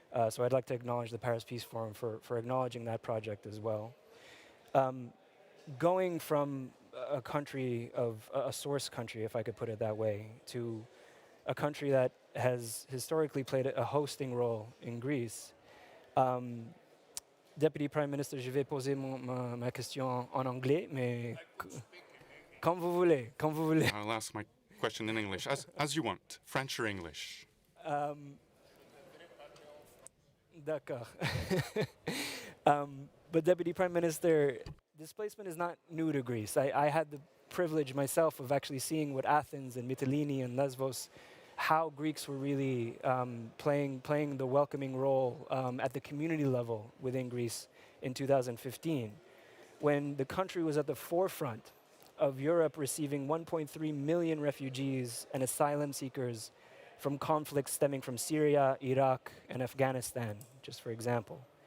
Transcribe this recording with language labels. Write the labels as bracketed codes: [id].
[en] So I'd like to acknowledge the Paris Peace Forum for acknowledging that project as well. Going from a country of a source country, if I could put it that way, to a country that has historically played a hosting role in Greece. Deputy Prime Minister, [fr] je vais poser ma question en anglais, mais comme vous voulez, comme vous voulez. [en] I'll ask my question in English, as you want, French or English. [fr] D'accord. [en] But Deputy Prime Minister, displacement is not new to Greece. I had the privilege myself of actually seeing what Athens and Mytilene and Lesbos, how Greeks were really playing the welcoming role at the community level within Greece in 2015, when the country was at the forefront of Europe receiving 1.3 million refugees and asylum seekers from conflicts stemming from Syria, Iraq, and Afghanistan, just for example.